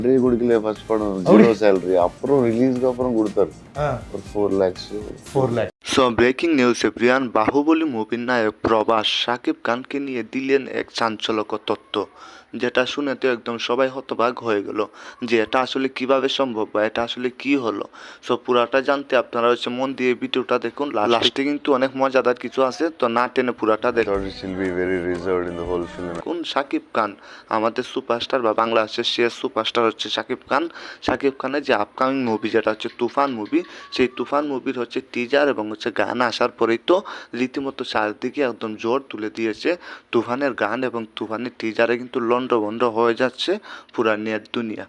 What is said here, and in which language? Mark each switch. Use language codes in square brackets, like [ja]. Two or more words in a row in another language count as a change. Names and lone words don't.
[ta] கொடுக்கல ஃபர்ஸ்ட் படம் [en] zero salary, [ta] அப்புறம் ரிலீஸ்க்கு அப்புறம் கொடுத்தாரு ஒரு 4 lakhs. [bn] 4 লাখ। [en] So breaking news everyone, [bn] বাহুবলী মুভির নায়ক প্রভাস শাকিব খানকে নিয়ে দিলেন এক চাঞ্চল্যকর তথ্য, যেটা শুনে তো একদম সবাই হতবাক হয়ে গেল যে এটা আসলে কিভাবে সম্ভব বা এটা আসলে কি হলো। সো পুরাটা জানতে আপনারা মন দিয়ে ভিডিওটা দেখুন, লাস্টে কিন্তু অনেক মজাদার কিছু আছে, তো না টেনে পুরাটা দেখুন। [en] She'll be very reserved in the whole film. [bn] কোন শাকিব খান, আমাদের সুপারস্টার বা বাংলাদেশের শেষ সুপারস্টার হচ্ছে শাকিব খান। শাকিব খানের যে [en] upcoming movie [bn] যেটা হচ্ছে তুফান মুভি, সেই তুফান মুভির টিজার এবং গান আসার পরেই তো রীতিমতো চারদিকে একদম জোর তুলে দিয়েছে তুফানের গান এবং তুফানের টিজারে কিন্তু লন্ডভন্ড হয়ে যাচ্ছে পুরা নেট দুনিয়া।